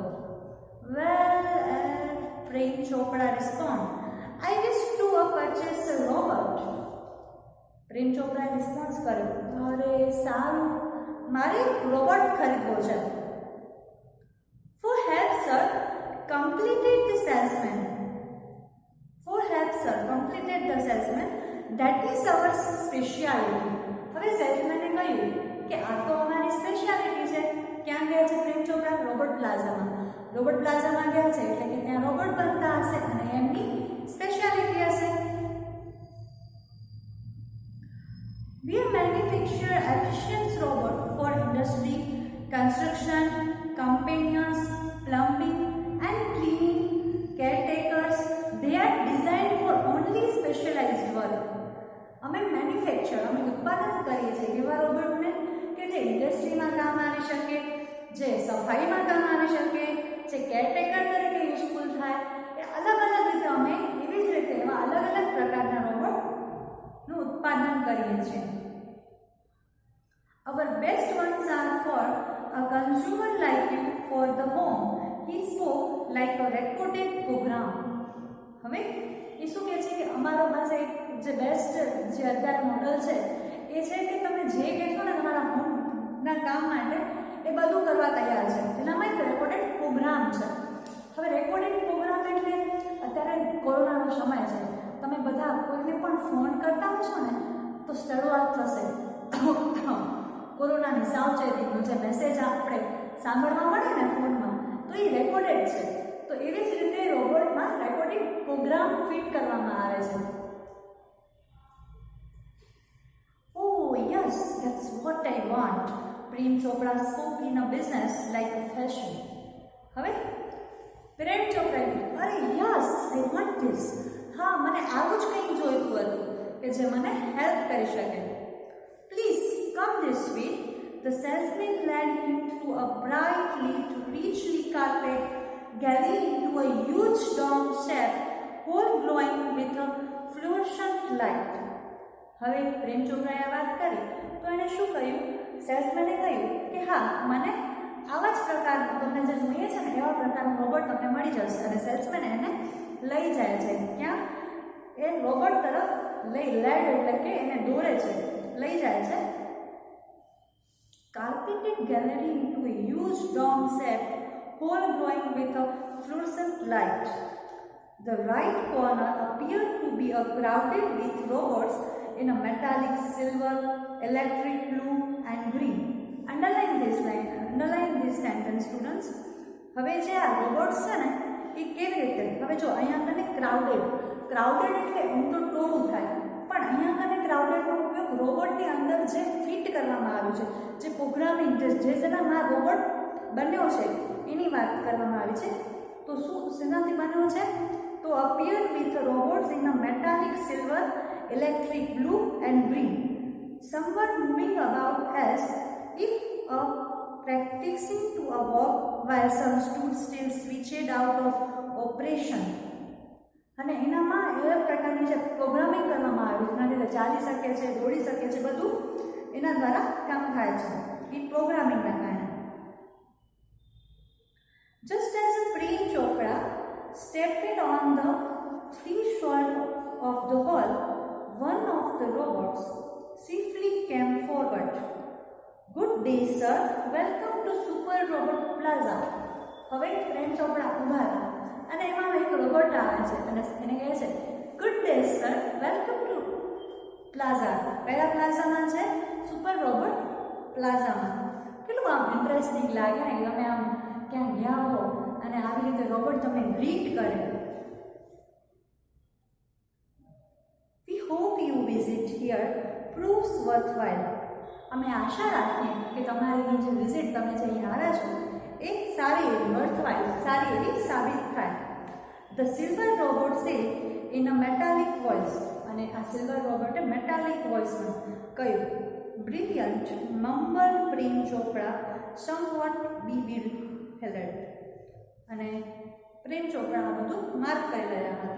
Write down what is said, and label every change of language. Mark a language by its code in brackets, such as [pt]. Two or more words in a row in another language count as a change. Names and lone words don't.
[en] Well, Prem Chopra respond, I wish to purchase a robot. [gu] પ્રેમ ચોપડાએ રિસ્પોન્સ કર્યો, અરે સારું, મારે રોબોટ ખરીદવો છે. [en] For help sir, completed the salesman. For help sir, completed the salesman, that is our speciality. [gu] હવે સેલ્સમેને કહ્યું કે આ તો અમારી સ્પેશિયાલિટી છે. ક્યાં ગયા છે પ્રેમ ચોપડા? રોબોટ પ્લાઝામાં. રોબોટ પ્લાઝામાં ગયા છે એટલે કે ત્યાં રોબોટ બનતા હશે અને એમની સ્પેશિયાલિટી હશે. [en] We manufacture efficient robot for industry, construction, companions, plumbing and cleaning, caretakers. They are designed for only specialized work. [gu] અમે ઉત્પાદન કરીએ છીએ એવા રોબોટને કે જે ઇન્ડસ્ટ્રીમાં કામ આવી શકે, જે સફાઈમાં કામ આવી શકે, જે કેરટેકર તરીકે યુઝફુલ થાય. એ અલગ અલગ રીતે અમે એવી જ રીતે એવા અલગ અલગ પ્રકારના રોબોટનું ઉત્પાદન કરીએ છીએ. [en] Our best ones are for a consumer like you for the home. He spoke like a recorded program. [gu] હવે એ શું કહે છે કે અમારો પાસે જે બેસ્ટ જે અત્યારે મોડલ છે એ છે કે તમે જે કહેશો ને તમારા હોમના કામ માટે એ બધું કરવા તૈયાર છે. એનામાં એક [en] recorded program [gu] છે. હવે [en] recorded program [gu] એટલે અત્યારે કોરોનાનો સમય છે, તમે બધા કોઈને પણ ફોન કરતા હશો ને તો શરૂઆત થશે કોરોનાની સાવચેતીનો જે મેસેજ આપણે સાંભળવા મળે ને ફોનમાં, તો એ રેકોર્ડેડ છે. તો એવી જ રીતે રોબોટમાં [en] recording program [gu] ફિટ કરવામાં આવે છે. [en] Oh yes, that's what I want. પ્રેમ ચોપડા spoke in a business like a fashion. [gu] હવે પ્રેમ ચોપડા, અરે યસ, [en] I want this. [gu] હા, મને આવું જ કંઈક જોઈતું હતું કે જે મને હેલ્પ કરી શકે. [en] Please come this way. The salesman led him through a bright lit, richly carpeted galley into a huge dome shape, whole glowing with a fluorescent light. [gu] હવે પ્રેમ ચોપડાએ વાત કરી તો એણે શું કહ્યું? સેલ્સમેને કહ્યું કે હા, મને આવા જ પ્રકારનું તમને જે જોઈએ છે ને એવા પ્રકારનું રોબોટ તમને મળી જશે. અને સેલ્સમેન એને લઈ જાય છે ક્યાં? એ રોબોટ તરફ લેડ એટલે કે એને દોરે છે, લઈ જાય છે. [en] Carpeted gallery into a huge dome shape, whole glowing with a fluorescent light. The right corner appeared to be crowded with robots in a metallic silver, electric blue and green. Underline this sentence, students. [gu] હવે જે આ રોબોટ્સ છે ને એ કેવી રીતે, હવે જો અહીંયા કને ક્રાઉડેડ એટલે આમ તો ટોળું થાય, પણ અહીંયા કને ક્રાઉડેડનો ઉપયોગ રોબોટની અંદર જે ફિટ કરવામાં આવ્યું છે, જે પ્રોગ્રામિંગ જેનામાં રોબોટ બન્યો છે એની વાત કરવામાં આવી છે. તો શું શેનાથી બન્યો છે? [en] તો appeared with robots in a metallic silver, electric blue and green. Some were moving about as if practicing to a walk, while some stood still switched out of operation. [gu] અને એનામાં એ પ્રકારની જે પ્રોગ્રામિંગ કરવામાં આવ્યું જેના લીધે ચાલી શકે છે, દોડી શકે છે, બધું એના દ્વારા કામ થાય છે એ પ્રોગ્રામિંગના કારણે. [en] Just as Prem Chopra stepped on the threshold of the hall, one of the robots swiftly came forward. Good day, sir. Welcome to Super Robot Plaza. [gu] હવે પ્રેમ ચોપડા ઊભા હતા અને એમાં એક રોબોટ આવે છે અને એને કહે છે [en] good day sir, welcome to plaza. [gu] કયા પ્લાઝામાં છે? સુપર રોબોટ પ્લાઝામાં. કેટલું આમ ઇન્ટરેસ્ટિંગ લાગે ને, તમે આમ ક્યાં ગયા હો અને આવી રીતે રોબોટ તમને ગ્રીટ કરે. [en] We hope you visit here proves worthwhile. [gu] અમે આશા રાખીએ કે તમારી જે વિઝિટ તમે જે અહીં આવ્યા છો એ સારી એવી વર્થવાઇલ, સારી એવી સાબિત થાય. [en] The silver robot said in a metallic voice. [gu] અને આ [en] silver robot metallic voice [gu] કહ્યું. [en] Brilliant, mumbled Prem Chopra, somewhat bewildered. [gu] અને પ્રેમ ચોપડા આ બધું માર્ક કરી રહ્યા હતા.